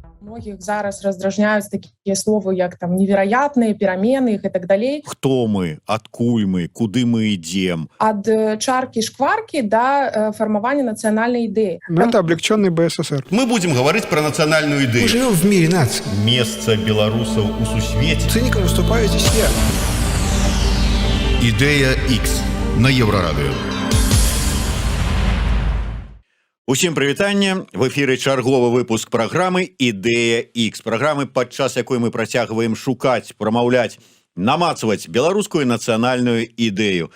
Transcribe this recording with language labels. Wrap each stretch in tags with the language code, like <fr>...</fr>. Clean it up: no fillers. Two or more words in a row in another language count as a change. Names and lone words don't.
<be>Многих зараз раздражняюць такія словы, як там невероятныя перамены і так далей. Хто мы, адкуль мы, куды мы ідзем? Ад чаркі-шкваркі да фармавання нацыянальнай ідэі.</be> <ru>Но это облегченный БССР. Мы будем говорить про национальную идею. Мы живем в мире наций. Место белорусов</ru> <be>у сусвете.</be> <ru>Циником выступаю здесь я. Идея X на Еврорадио.</ru> <be>Усім прывітанне. В эфіры чарговы выпуск праграмы «Ідэя X». Праграмы, падчас якой мы працягваем шукаць, прамаўляць, намацваць беларускую нацыянальную ідэю.</be>